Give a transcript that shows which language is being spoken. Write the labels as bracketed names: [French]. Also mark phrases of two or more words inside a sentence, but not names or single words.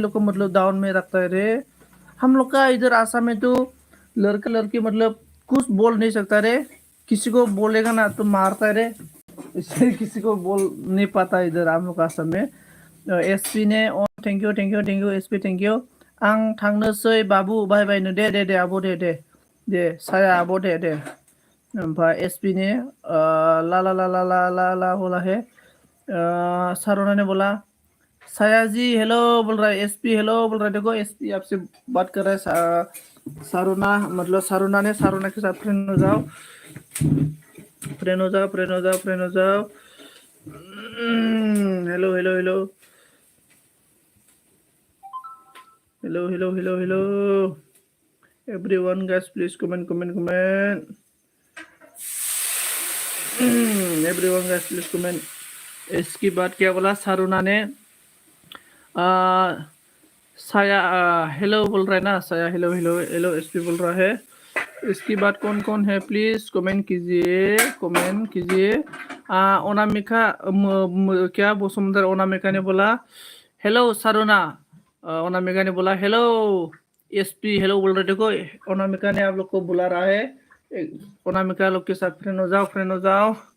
[Hindi] लोग को मतलब डाउन में रखता है रे हम लोग का इधर आसाम में तो लड़का लड़की मतलब कुछ बोल नहीं सकता रे किसी को बोलेगा ना तो मारता है रे इसलिए किसी को बोल नहीं पाता इधर हम लोग का आसाम में एसपी ने [English] thank you एसपी thank you [Bodo] आं थांनोसै बाबु बाय बायनो दे आब' दे साया आब' दे ओमफ्राय [Hindi] एसपी ने ला ला ला ला ला ला ला बोला है सारोना ने बोला साया जी हेलो बोल रहा है एसपी हेलो बोल रहा है देखो एसपी आपसे बात कर रहा है सारोना मतलब सारोना के साथ फ्रेंड हो जाओ फ्रेंड हो जाओ [English] hello hello hello hello everyone guys please comment everyone guys please comment [Hindi] इसकी बात क्या बोला सारुना ने साया हेलो बोल रहा है ना साया हेलो एसपी बोल रहा है इसकी बात कौन कौन है प्लीज कमेंट कीजिए अनामिका क्या वसुंधरा अनामिका ने बोला हेलो सारुना अनामिका ने बोला हेलो एसपी हेलो बोल रहे देखो अनामिका ने आप लोग को बुला रहा है अनामिका लोग के साथ फ्रेंड हो जाओ